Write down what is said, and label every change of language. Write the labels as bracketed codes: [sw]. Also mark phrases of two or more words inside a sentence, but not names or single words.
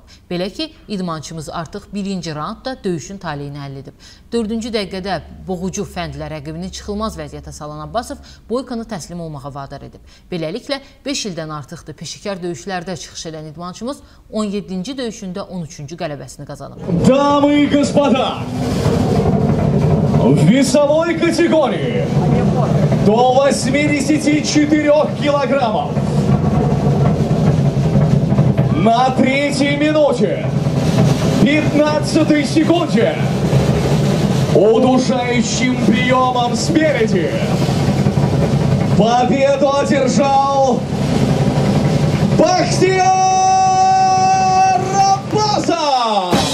[az] Belə ki, idmançımız artıq birinci raundda döyüşün taleyini həll edib. 4-cü dəqiqədə boğucu fəndlə rəqibini çıxılmaz vəziyyətə salan Abbasov Boykonu təslim olmağa vadar edib. Beləliklə, 5 ildən artıqdır peşəkar döyüşlərdə çıxış edən idmançımız 17-ci döyüşündə 13-cü qələbəsini qazanıb. [ru] Дамы и господа, в весовой категории до 84 килограммов на 3-й минуте 15-й секунде удушающим приемом спереди победу одержал Bəxtiyar Abbasov!